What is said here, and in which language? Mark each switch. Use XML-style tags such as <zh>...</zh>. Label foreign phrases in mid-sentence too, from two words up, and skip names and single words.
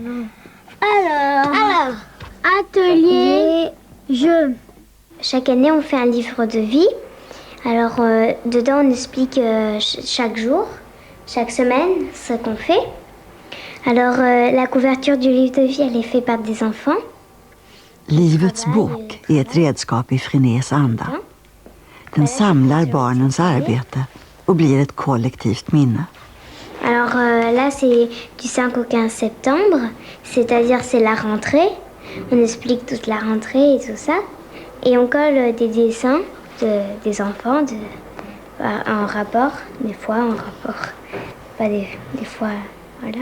<fr>Alors, atelier, jeu. Chaque année, on fait un livre de vie. Alors, dedans, on explique chaque jour, chaque semaine, ce qu'on fait. Alors, la couverture du livre de vie, elle est faite par des enfants.</fr> <sv>Livets bok är ett redskap i Frenés anda. Den samlar barnens arbete och blir ett kollektivt minne.</sv> <fr>Alors là, c'est du 5 au 15 septembre, c'est-à-dire c'est la rentrée. On explique toute la rentrée et tout ça. Et on colle des dessins des enfants en rapport, des fois en rapport, pas des fois, voilà.</fr>